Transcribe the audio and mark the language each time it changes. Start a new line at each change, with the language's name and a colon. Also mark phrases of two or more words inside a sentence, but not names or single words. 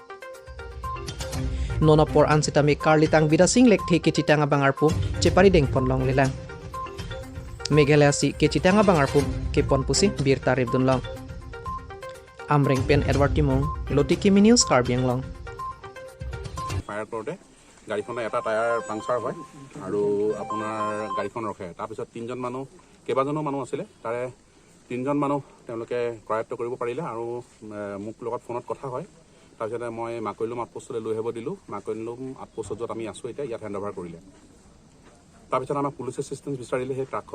Karbi: nonopor ansitami karlitang bidasing lekthi kechitanga bangarpu chepari dengpon long lelang meghalaya si kechitanga bangarpu kepon pusi birta ribdunlong Amreng pen Edward Timong, Lotiki News Karbi Anglong.
Assamese: ফায়াৰ কৰোঁতে গাড়ীখনৰ এটা টায়াৰ পাংচাৰ হয় আৰু আপোনাৰ গাড়ীখন ৰখে তাৰপিছত তিনিজন মানুহ কেইবাজনো মানুহ আছিলে তাৰে তিনিজন মানুহ তেওঁলোকে কৰায়ত্ব কৰিব পাৰিলে আৰু মোক লগত ফোনত কথা হয় তাৰপিছতে মই মাকৈলুম আউটপোষ্টলৈ লৈ আহিব দিলোঁ মাকৈলুম আউটপোষ্টত য'ত আমি আছোঁ এতিয়া ইয়াত
English: hand over
Assamese: কৰিলে তাৰপিছত আমাৰ
English: police assistance
Assamese: বিচাৰিলে সেই ট্ৰাকখন